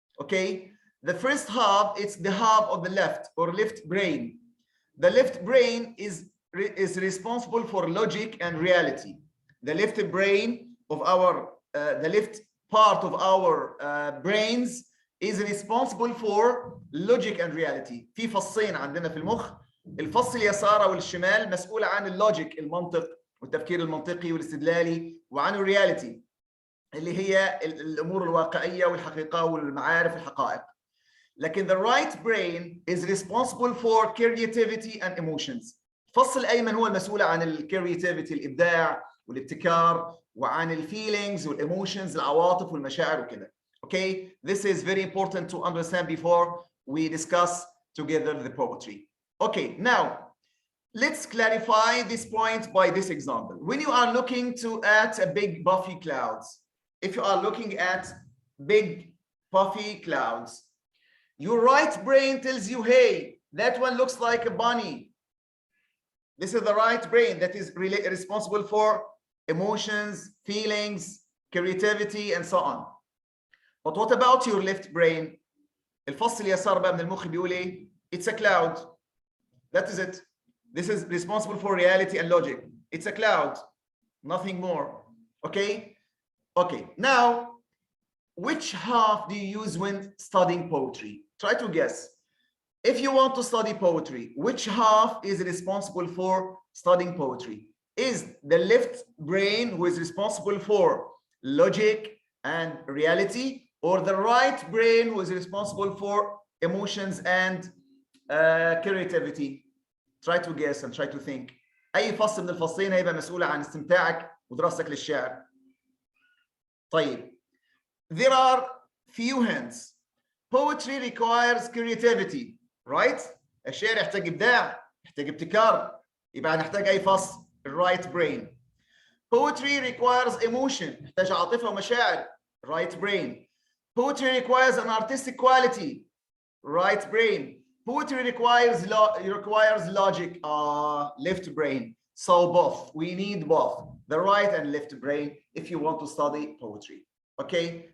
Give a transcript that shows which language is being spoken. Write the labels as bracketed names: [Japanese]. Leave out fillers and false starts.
[English] Okay, the first half, it's the half of the left or left brain. The left brain is responsible for logic and reality. The left brain of our the left part of our brains is responsible for logic and reality. [Arabic] في فصين عندنا في المخ، الفص اليسار والشمال مسؤول عن اللوجيك، المنطق والتفكير المنطقي والاستدلالي، وعن الرياليتي اللي هي الامور الواقعيه والحقيقه والمعارف الحقائق. لكن [English] the right brain is responsible for creativity and emotions. [Arabic] الفص الايمن هو المسؤول عن الكرياتيفيتي، الابداع والابتكار، وعن الفيلينجز والايموشنز، العواطف والمشاعر وكده. [English] Okay, this is very important to understand before we discuss together the poetry. Okay, now let's clarify this point by this example. When you are looking at a big puffy clouds, if you are looking at big puffy clouds, your right brain tells you, hey, that one looks like a bunny. This is the right brain that is really responsible for emotions, feelings, creativity, and so on. But what about your left brain? [Arabic] الفص اليسار بقى من المخ بيقول ايه؟ [English] It's a cloud. That is it. This is responsible for reality and logic. It's a cloud, nothing more. Okay? Okay. Now, which half do you use when studying poetry? Try to guess. If you want to study poetry, which half is responsible for studying poetry? Is the left brain who is responsible for logic and reality, or the right brain who is responsible for emotions and creativity? Try to guess and try to think. [Arabic] أي فصل من الفصلين هيبقى مسؤول عن استمتاعك ودراستك للشعر. طيب. [English] There are few hints. Poetry requires creativity, right? [Arabic] الشعر يحتاج إبداع، يحتاج ابتكار. يبقى هنحتاج أي فصل؟ [English] right brain. Poetry requires emotion، [Arabic] يحتاج عاطفة ومشاعر. [English] right brain. Poetry requires an artistic quality. right brain. Poetry requires logic. Left brain. So both. We need both, the right and left brain, if you want to study poetry. Okay.